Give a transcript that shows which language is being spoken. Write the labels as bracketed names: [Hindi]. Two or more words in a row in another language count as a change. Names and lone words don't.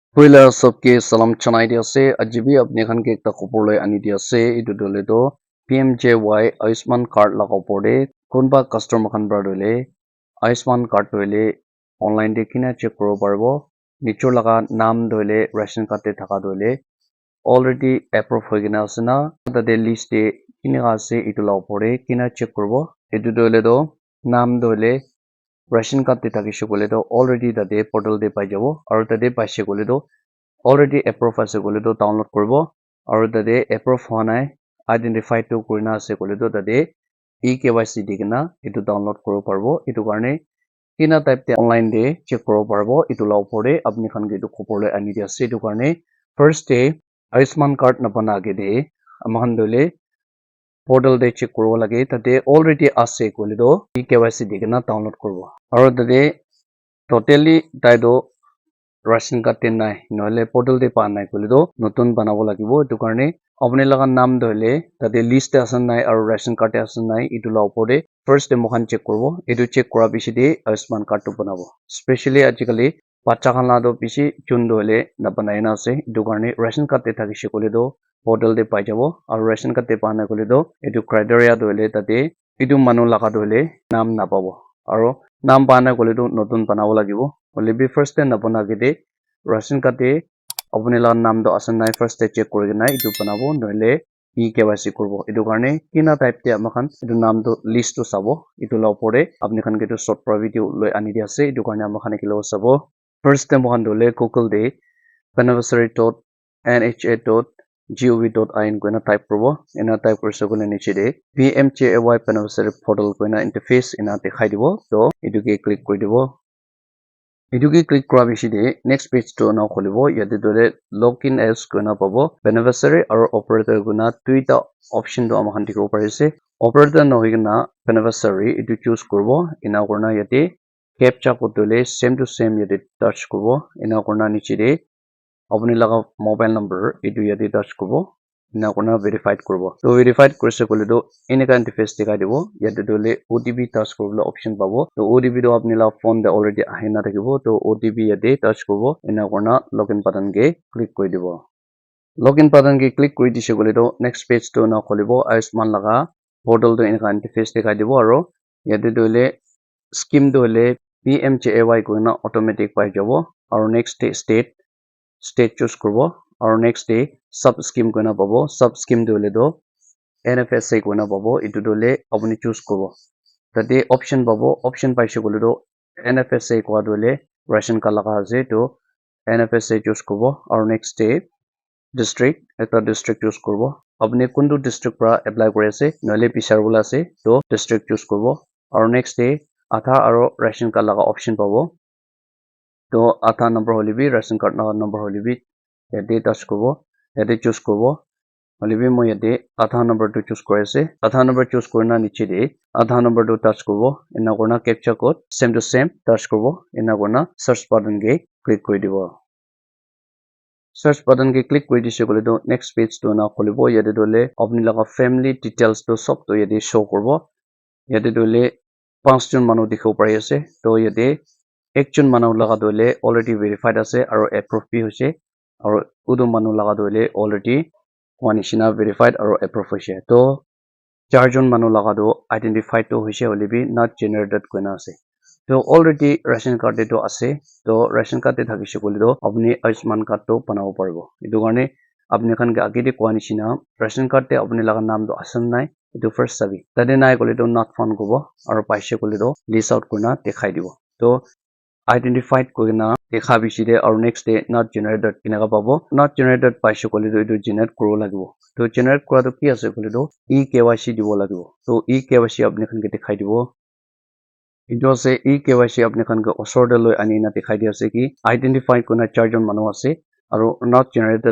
[Naga Pidgin] Pwila सबके salam chanai dia se ajibi apne khan ke ekta khopor loi ani dia se etu dole to PMJY Ayushman card la khopor de kunba customer khan bra dole Ayushman card dole online de kina check koro parbo nichor laga naam dole ration card te thaka dole [English] already approve [Naga Pidgin] hoy gina ase na tate list de kini ga ase etu la opor de kina check korbo etu dole to naam dole ration card te thakishe kole to already tate portal de pai jabo aru tate paise kole to [English] already approve [Naga Pidgin] ase kole to download korbo aru tate approve hoa nai identify to kurina ase kole to tate eKYC dikena etu download koribo parbo etu karne kina type te online de check koribo parbo etu la opor de apni khan ke etu khopor loi ani dia ase etu karne [English] first day [Naga Pidgin] Ayushman card na bana ke de amhan dole portal de check koribo lage tate already ase kole to eKYC dikena download koribo aru tate totally tai do ration card te nai noile portal de pa nai kole to notun banabo lagibo etu karne apne laga naam dole tate list te asan nai aru ration card te asan nai etu la opor de first de mohan check korbo etu check kora bishi de Ayushman card to banabo especially ajikali bacha khan la do bishi chun dole na banai na ase etu karne ration card te thakishe kole to portal de pai jabo aru ration card te pa nai kole to etu criteria dole tate etu manu laga dole naam na pabo aru naam pa nai kole to notun banabo lagibo hoile bi first te na bana ke de ration card te apne la naam do asan nai first te check kori kena etu banabo noile eKYC korbo etu karne kina type te amakhan etu naam do list to sabo etu la opor de apni khan ke to short pra video loi ani dia ase etu karne amakhan ekilo sabo first te mohan dole google de beneficiary.nha.gov.in koina type korbo ena type korse kole niche de [English] PMJAY beneficiary portal [Naga Pidgin] koina interface ena dekhai dibo to etu ke click kori dibo etu ke click kora bishi de [English] next page [Naga Pidgin] to na kholibo yate dole [English] login as [Naga Pidgin] koina pabo beneficiary aru operator koina duita option to amakhan dikhibo pari ase operator nohoi kena beneficiary etu choose korbo ena kurna yate [English] captcha code [Naga Pidgin] dole same to same yate touch korbo ena kurna niche de apni laga [English] mobile number [Naga Pidgin] etu yate touch korbo ena kurna verified korbo to verified korse kole to eneka interface dikhai dibo yate dole [English] OTP touch [Naga Pidgin] koribole option pabo to OTP to apni la phone de already ahina thakibo to OTP yate touch korbo ena kurna [English] login button [Naga Pidgin] ke click kori dibo [English] login button [Naga Pidgin] ke click kori dise kole to [English] next page [Naga Pidgin] to na kholibo Ayushman laga portal to eneka interface dikhai dibo aru yate dole scheme dole PMJAY koina automatic pai jabo aru [English] next state choose [Naga Pidgin] korbo aru [English] next day sub scheme [Naga Pidgin] koina pabo [English] sub scheme [Naga Pidgin] dole to NFSA koina pabo etu dole apni choose korbo tate option pabo option paise kole to NFSA koa dole ration card laga ase to NFSA choose korbo aru [English] next day district [Naga Pidgin] eta district choose korbo apni kuntu district pra apply kori ase noile pisar bola ase to district choose korbo aru [English] next day [Naga Pidgin] Aadhaar aru ration card laga option pabo to Aadhaar number hole bi ration card laga number hole bi yate touch korbo yate choose korbo hole bi moi yate Aadhaar number to choose kori ase Aadhaar number choose korina niche de Aadhaar number to touch korbo ena kurna [English] captcha code [Naga Pidgin] same to same touch korbo ena kurna [English] search button [Naga Pidgin] ke click kori dibo [English] search button [Naga Pidgin] ke click kori dise kole to [English] next page [Naga Pidgin] to na kholibo yate dole apni laga [English] family details [Naga Pidgin] to sob to yate show korbo yate dole 5 jon manu dikhibo pari ase to yate ekjon manu laga dole [English] already verified [Naga Pidgin] ase aru approve bi hoise aru udu manu laga dole already hoa nishina verified aru approve hoise to 4 jon manu laga do identified to hoise hole bi [English] not generated [Naga Pidgin] koina ase to already ration card te to ase to ration card te thakishe kole to apni Ayushman card to banabo paribo etu karne apni khan ke age de koa nishina ration card te apni laga naam to asan nai etu first sabi tade nai kole to [English] not found [Naga Pidgin] kobo aru paise kole to [English] list out [Naga Pidgin] kurna dekhai dibo to identified korina dekha bishi de aru [English] next day not generated [Naga Pidgin] enaka pabo [English] not generated [Naga Pidgin] paise kole to etu generate koribo lagibo to generate kora to ki ase kole to eKYC dibo lagibo to eKYC apni khan ke dekhai dibo etu ase eKYC apni khan ke osor de loi ani na dekhai di ase ki identified korina 4 jon manu ase aru [English] not generated